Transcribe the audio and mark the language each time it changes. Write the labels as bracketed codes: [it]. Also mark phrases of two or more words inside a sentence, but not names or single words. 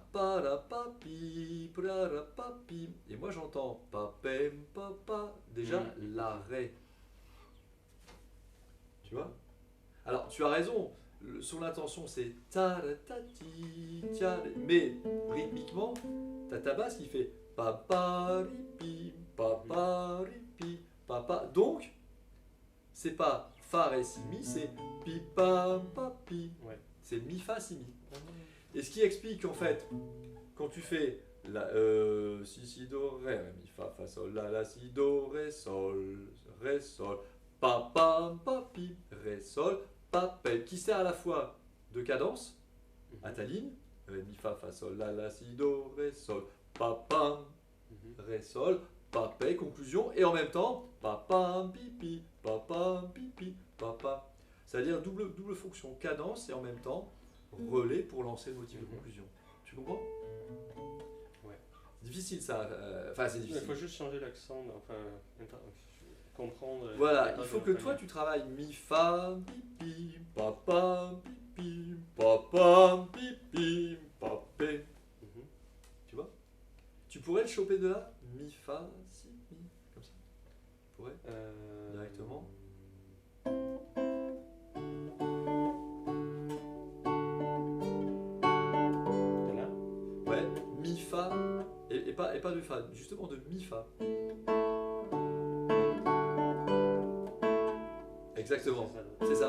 [fr] Parapapi, parapapi. Et moi j'entends papem, papa. Déjà, la ré. Tu vois? Alors, tu as raison, son intention c'est ta-ra-ta-ti, tia, mais rythmiquement, t'as ta basse qui fait pa-pa-ri-pi, pa-pa-ri-pi, pa-pa. Donc, c'est pas fa, ré, si, mi, c'est pi, pa, pa, pi. Ouais. C'est mi, fa, si, mi. Et ce qui explique qu'en fait, quand tu fais la, si, do, ré, mi, fa, sol, la, si, do, ré, sol, pa, pa, pi, ré, sol, pa, pe, qui sert à la fois de cadence à ta ligne, ré, mi, fa, sol, la, si, do, ré, sol, pa, ré, sol, pa, pe, conclusion, et en même temps, pa, pi, pa. C'est-à-dire double fonction, cadence et en même temps relais pour lancer le motif de conclusion. Tu comprends? Ouais. C'est difficile ça. Enfin, c'est difficile. Il faut juste changer l'accent, enfin, comprendre. Voilà, il faut que toi tu travailles mi, fa, pi, pa, pi, pa, pe. Tu vois? Tu pourrais le choper de là? Mi, fa, si, mi, comme ça. Tu pourrais? Directement. De là? Ouais, mi, fa, et pas de fa, justement de mi, fa. Exactement, c'est ça.